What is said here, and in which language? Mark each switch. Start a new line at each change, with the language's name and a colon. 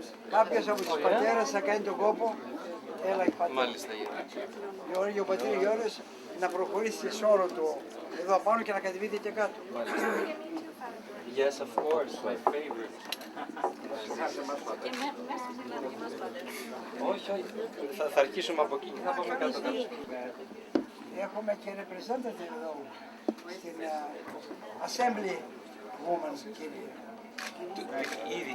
Greek: Κάποιος από τους πατέρας θα κάνει τον κόπο. Έλα η πατέρα. Μάλιστα. Ο πατήρ Γιώργος να προχωρήσει σε όλο το εδώ πάνω και να κατεβείτε και κάτω.
English: Yes, of course, my favorite.
Greek: Όχι, όχι. Θα αρχίσουμε από εκεί και θα πάμε κάτω. Έχουμε και representative εδώ στην Assembly Woman, κύριε.